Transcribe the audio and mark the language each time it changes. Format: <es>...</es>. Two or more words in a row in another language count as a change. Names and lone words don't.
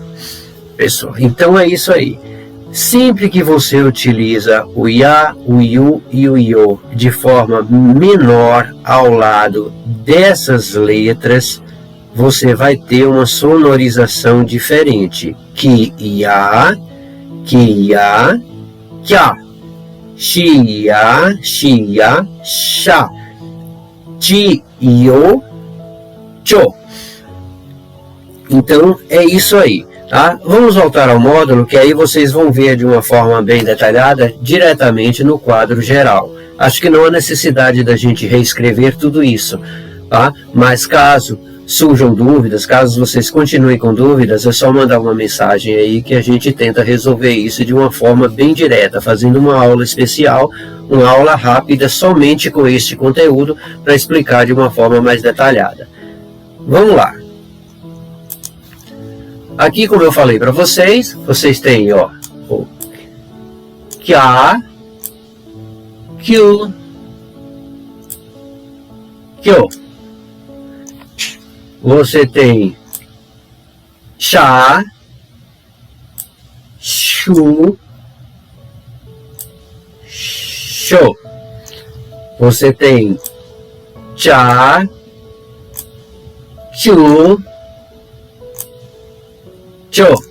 <pt>Pessoal, então é isso aí. Sempre que você utiliza o ya, o yu e o io de forma menor ao lado dessas letras, você vai ter uma sonorização diferente.</pt> <ja>Ki, ya, kya, shiya, shiya, sha, ti, io, cho.</ja> <pt>Então é isso aí, tá? Vamos voltar ao módulo, que aí vocês vão ver de uma forma bem detalhada diretamente no quadro geral. Acho que não há necessidade da gente reescrever tudo isso, tá? Mas caso surjam dúvidas, caso vocês continuem com dúvidas, é só mandar uma mensagem aí que a gente tenta resolver isso de uma forma bem direta, fazendo uma aula especial, uma aula rápida somente com este conteúdo para explicar de uma forma mais detalhada. Vamos lá. Aqui, como eu falei para vocês, vocês têm, ó, o</pt> <ja>kya, kyu, kyo.</ja> <pt>Você tem</pt> <ja>chá, chu, Sho.</ja> <pt>Você tem</pt> <ja>cha, chu, cho.</ja>